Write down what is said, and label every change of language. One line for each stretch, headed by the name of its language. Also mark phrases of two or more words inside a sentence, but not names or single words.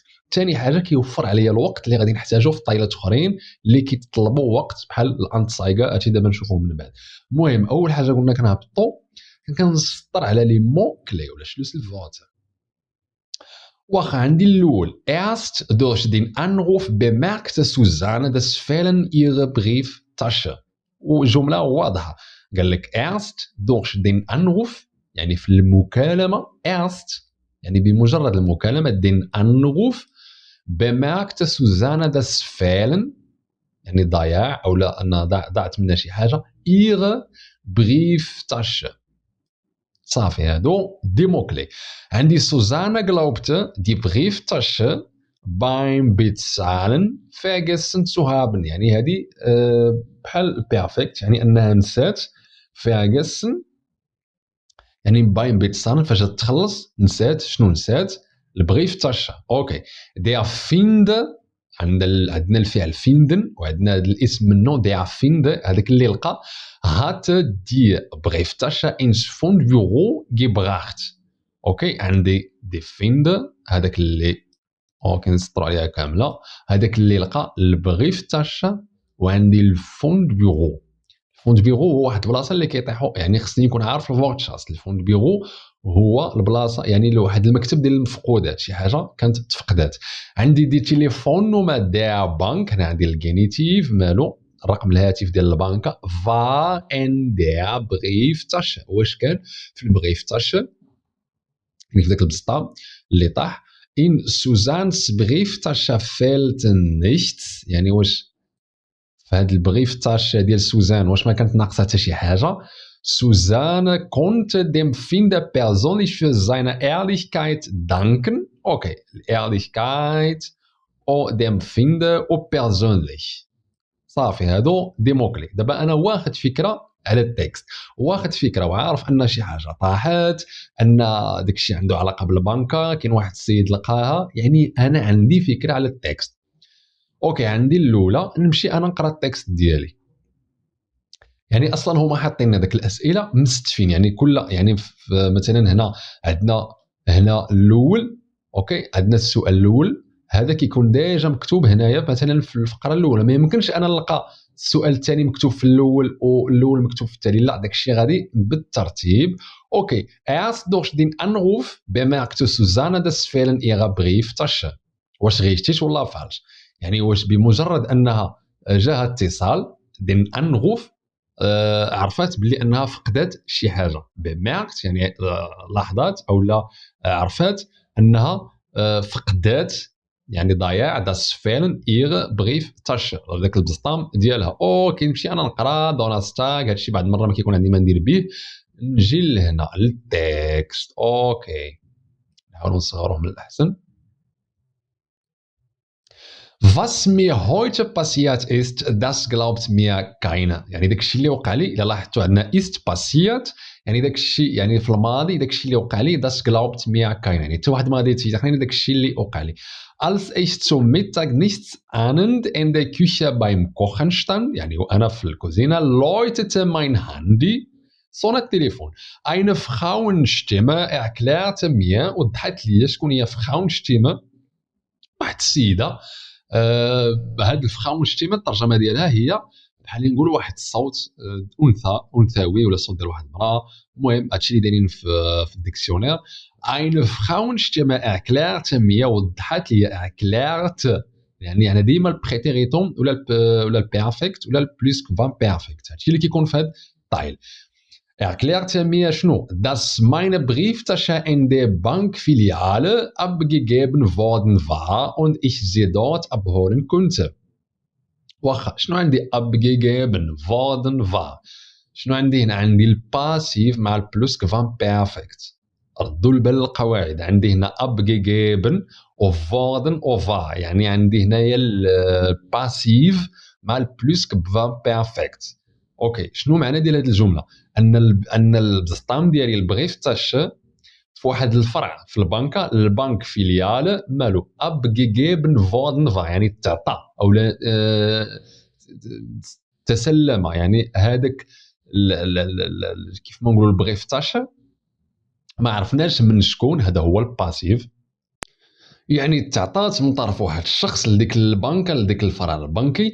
Arabic: ثاني حاجه كيوفر عليا الوقت اللي غادي نحتاجو في طايلات اخرين اللي كيتطلبوا وقت بحال الانتسايغا هادشي دابا نشوفوه من بعد. المهم اول حاجه قلنا كنهبطوا كنسطر على لي مو كلي ولا شلوس الفوتر. واخا عندي الاول
German: erst durch den Anruf bemerkte Susanne das Fehlen ihrer Brieftasche.
Arabic: وجمله واضحه، قال لك
German: erst durch den Anruf
Arabic: يعني في المكالمه، erst يعني بمجرد المكالمه،
German: den Anruf bemerkte Susanne das Fehlen
Arabic: يعني ضياع او لا ان ضاعت منها شي حاجه،
German: ihre Brieftasche.
Arabic: صافي، هادو دي موكلي. عندي
German: Susanne glaubt die Brieftasche beim Bezahlen vergessen zu haben.
Arabic: يعني هذه بحال perfect، يعني أنها نسات. vergessen يعني
German: beim Bezahlen
Arabic: فاش تخلص نسات. شنو نسات؟ البريفتاشا. اوكي.
German: der Finde،
Arabic: عندنا الفعل finden وعندنا هذا الاسم منه
German: der Finde،
Arabic: هذاك اللي لقى.
German: hat die Brieftasche ins Fundbüro gebracht.
Arabic: اوكي. عندي
German: die Finde
Arabic: هذاك اللي اوكي نسطروا عليها كامله، هذاك اللي لقى البريفتاشا، وعندي الفوند بيرو. الفوند بيرو هو واحد البلاصه اللي كيطيحوا، يعني خصني نكون عارف الفورتشاس. الفوند بيرو هو البلاصه يعني واحد المكتب ديال المفقودات، شي حاجه كانت تفقدات. عندي
German: die Telefonnummer der Bank,
Arabic: هنا عندي الجينيتيف مالو رقم الهاتف ديال البنكه.
German: Was in der Brieftasche,
Arabic: واش كان في البريفتاشا يعني في ذاك البسطام اللي طاح.
German: in Susannes Brieftasche fehlt nichts،
Arabic: يعني واش في هذا البريفتاشا ديال سوزان واش ما كانت ناقصه حتى شي حاجه.
German: Susanne konnte dem Finder persönlich für seine Ehrlichkeit danken. Okay, Ehrlichkeit او dem Finder او persönlich.
Arabic: صافي هادو دي موكلي. دابا انا واخد فكره على التكست، واخد فكره وعارف ان شي حاجه طاحت، ان داكشي عنده علاقه بالبنكه، كاين واحد السيد لقاها، يعني انا عندي فكره على التكست. اوكي. عندي الاولى نمشي انا نقرا التكست ديالي. يعني اصلا هما حاطين داك الاسئله مستفين، يعني كل يعني مثلا هنا عندنا هنا الاول. اوكي. عندنا السؤال الاول هذا كيكون ديجا مكتوب هنايا مثلا في الفقره الاولى. ما يمكنش انا نلقى السؤال الثاني مكتوب في الاول والاول مكتوب في الثاني، لا داكشي غادي بالترتيب. اوكي.
German: erst durch den Anruf bemerkte Susanne das Fehlen ihrer Brieftasche.
Arabic: واش غيشتيش ولا فالش؟ يعني واش بمجرد انها جاها اتصال
German: den Anruf
Arabic: عرفت بلي انها فقدت شي حاجه. bemerkt يعني لاحظت او لا عرفت انها فقدت يعني ضياع
German: das Fehlen ihrer Brieftasche،
Arabic: داك البسطام ديالها. اوكي. نمشي انا نقرا دونستاغ. هادشي بعد مره ما كيكون عندي ما ندير به. نجي لهنا للتكست. اوكي. نحاول نصغروه من الاحسن.
German: Was mir heute passiert ist, das glaubt mir keiner.
Arabic: يعني داكشي اللي وقع لي، الا لاحظتوا عندنا
German: ist passiert
Arabic: يعني داكشي يعني في الماضي، داكشي اللي وقع لي
German: das glaubt mir keiner،
Arabic: يعني حتى واحد ما غادي يتيقن داكشي اللي وقع لي.
German: Als ich zum Mittag nichts ahnend in der Küche beim Kochen stand،
Arabic: يعني وانا في الكوزينه
German: läutete mein Handy،
Arabic: صون التليفون.
German: Eine Frauenstimme erklärte mir،
Arabic: وضحت لي شكون هي Frauenstimme، واحد السيده. هاد الفراونشتيمه الترجمه ديالها هي بحال نقول واحد الصوت انثوي ولا صوت ديال واحد المراه. المهم هادشي اللي دايرين في الديكسيونير.
German: eine Frauenstimme erklärte mir،
Arabic: وضحت لي erklärt يعني انا ديما البريتيريتون ولا البيرفكت ولا البلوس كفان بيرفكت، هادشي اللي كيكون في هاد الطايل.
German: erklärte mir شنو dass meine Brieftasche in der Bankfiliale abgegeben worden war und ich sie dort abholen konnte.
Arabic: واخا شنو عندي
German: abgegeben worden war،
Arabic: شنو عندي هنا؟ عندي الباسيف مع البلوس كفان بيرفكت. ردوا البال القواعد. عندي هنا abgegeben و worden و war، يعني عندي هنايا الباسيف مع البلوس كفان بيرفكت. اوكي. شنو معنى ديال هذه الجمله؟ ان البسطام ديالي البريفتاشا في واحد الفرع في البنكه، البنك فيليال مالو
German: abgegeben worden war،
Arabic: يعني تعطى او تسلم، يعني هذاك كيف ما نقولوا البريفتاشا ما عرفناش من شكون، هذا هو الباسيف، يعني تعطات من طرف واحد الشخص لديك البنكه لديك الفرع البنكي.